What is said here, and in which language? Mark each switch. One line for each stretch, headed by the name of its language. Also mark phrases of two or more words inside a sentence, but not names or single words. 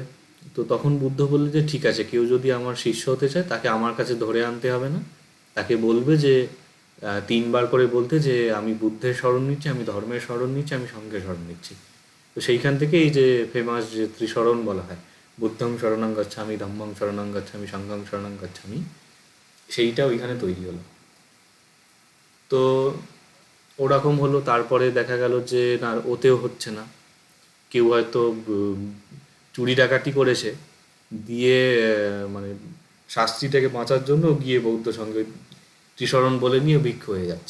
Bangla: তো তখন বুদ্ধ বললেন যে ঠিক আছে, কেউ যদি আমার শিষ্য হতে চায় তাকে আমার কাছে ধরে আনতে হবে না, তাকে বলবে যে 3বার করে বলতে যে আমি বুদ্ধের শরণ নিচ্ছি, আমি ধর্মের শরণ নিচ্ছি, আমি সঙ্ঘের শরণ নিচ্ছি। তো তো সেইখান থেকে এই যে ফেমাস যে ত্রিশরণ বলা হয়,
Pali: বুদ্ধং শরণং গচ্ছামি, ধম্মং শরণং গচ্ছামি, সংঘং শরণং গচ্ছামি,
Bangla: সেইটা ওইখানে তৈরি হলো। তো ওরকম হলো। তারপরে দেখা গেল যে না, ওতেও হচ্ছে না। কেউ হয়তো চুরি ডাকাতি করেছে, দিয়ে মানে শাস্তি থেকে বাঁচার জন্য গিয়ে বৌদ্ধ সঙ্গে ত্রিশরণ বলে নিয়ে ভিক্ষ হয়ে যাচ্ছে।